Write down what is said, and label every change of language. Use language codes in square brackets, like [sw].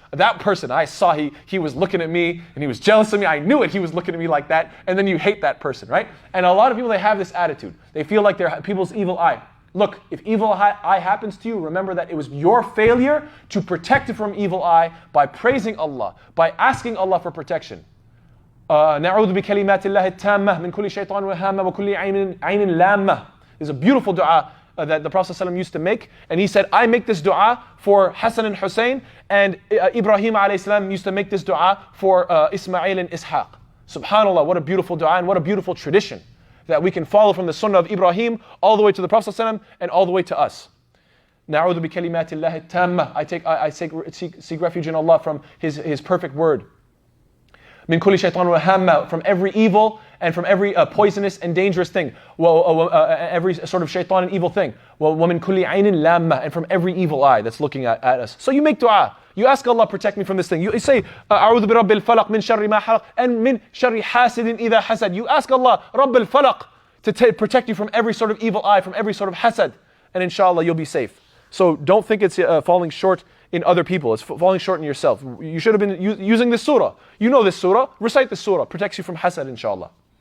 [en] That person, I saw he was looking at me and he was jealous of me. I knew it, he was looking at me like that. And then you hate that person, right? And a lot of people, they have this attitude. They feel like they're people's evil eye. Look, if evil eye happens to you, remember that it was your failure to protect it from evil eye by praising Allah, by asking Allah for protection. [ar] نعوذ بكلمات الله التامة من كل شيطان وهامة وكل عين لامة. [en] There's a beautiful dua that the Prophet ﷺ used to make, and he said, I make this dua for Hassan and Hussein, and Ibrahim ﷺ used to make this dua for Ismail and Ishaq. Subhanallah, what a beautiful dua and what a beautiful tradition that we can follow from the sunnah of Ibrahim all the way to the Prophet ﷺ and all the way to us. [ar] نعوذ بكلمات الله التامة. [en] I seek refuge in Allah from His perfect word. [ar] من كل شيطان وهامة, [en] from every evil and from every poisonous and dangerous thing. Every sort of shaitan and evil thing. [ar] ومن كل عين لامة, [en] and from every evil eye that's looking at us. So you make dua. You ask Allah, protect me from this thing. You say, [ar] أعوذ برب الفلق من شر ما حلق, and من شر حاسد إذا حسد. [en] You ask Allah, [ar] رب الفلق, [en] to protect you from every sort of evil eye, from every sort of hasad. And inshallah, you'll be safe. So don't think it's falling short in other people. It's falling short in yourself. You should have been using this surah. You know this surah. Recite this surah. Protects you from hasad, inshallah.